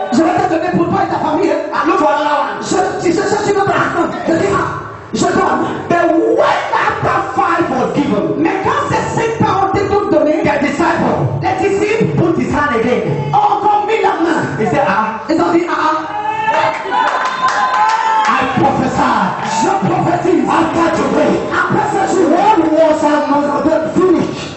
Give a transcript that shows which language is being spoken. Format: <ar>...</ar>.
<fr>je vais te donner pour toi et ta famille.</fr> <en>I look for another one.</en> <fr>Je cherche une autre personne. Je dis, je donne.</fr> <en>But when after 5 was given,</en> <fr>Mais quand ces 5 pains ont été toutes données,</fr> <en>the disciple</en> <fr>les disciples</fr> <en>put his hand again.</en> <fr>ont encore mis la main.</fr> <en>He said,</en> <fr>Ils ont dit,</fr> <en>I prophesy.</en> <fr>je prophétise.</fr> <en>After today,</en> <fr>Après ce jour,</fr> <en>what was not finished?</en>